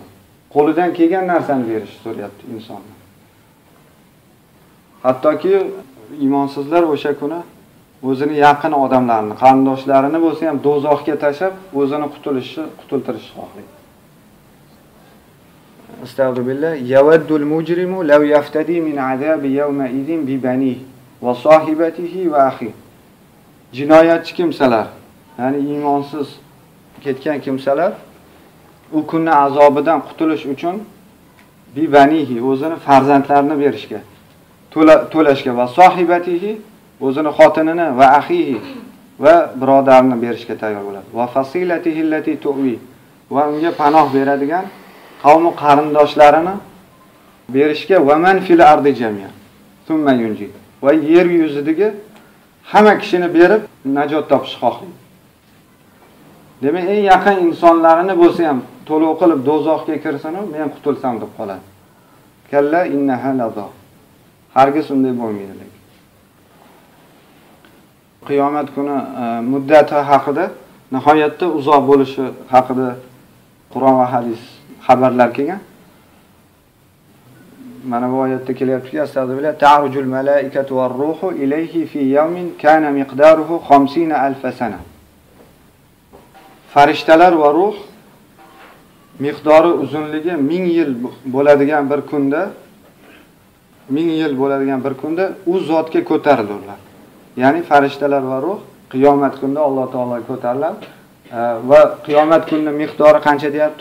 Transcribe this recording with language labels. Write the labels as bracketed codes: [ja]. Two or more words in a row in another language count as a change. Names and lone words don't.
[uz] Qo'lidan kelgan narsani berishni so'rayapti insonga. Hattoki iymonsizlar o'sha kuni o'zini yaqin odamlarini, qarindoshlarini bo'lsa ham do'zaxga tashab, o'zini qutultirishni xohlaydi. [ar] أستغفر الله، يود المجرم لو يفتدي من عذاب يومئذ ببنيه وصاحبته وأخيه. [uz] Jinoyatchi kimsalar, ya'ni iymonsiz ketgan kimsalar u kunning azobidan qutulish uchun [ar] ببنيه, [uz] o'zini farzandlarini berishga, to'lashga [ar] وصاحبته, [uz] o'zini xotinini [ar] وأخيه [uz] va birodarini berishga tayyor bo'ladi. [ar] وفصيلته التي تؤويه, [uz] va unga panoh beradigan qavmi qarindoshlarini berishga [ar] ومن في الأرض جميعا ثم ينجيه, [uz] va yer yuzidagi hamma kishini berib najot topishni xohlaydi. Demak, eng yaqin insonlarini bo'lsa ham to'lov qilib do'zaxga kirsin, men qutulsam deb qoladi. [ar] كلا إنها لظى. [uz] Hargiz unday bo'lmaydi. Qiyomat kuni muddati haqida, nihoyatda uzoq bo'lishi haqida Qur'on va hadis xabarlar kelgan. Mana bu oyatda kelyapti, [ar] أستغفر الله، تعرج الملائكة والروح إليه في يوم كان مقداره 50,000 سنة. [uz] Farishtalar va ruh miqdori uzunligi 1000 yil bo'ladigan bir kunda u zotga ko'tariladilar. Ya'ni farishtalar va ruh qiyomat kunida Alloh taologa ko'tariladi va qiyomat kunining miqdori qancha deyapti?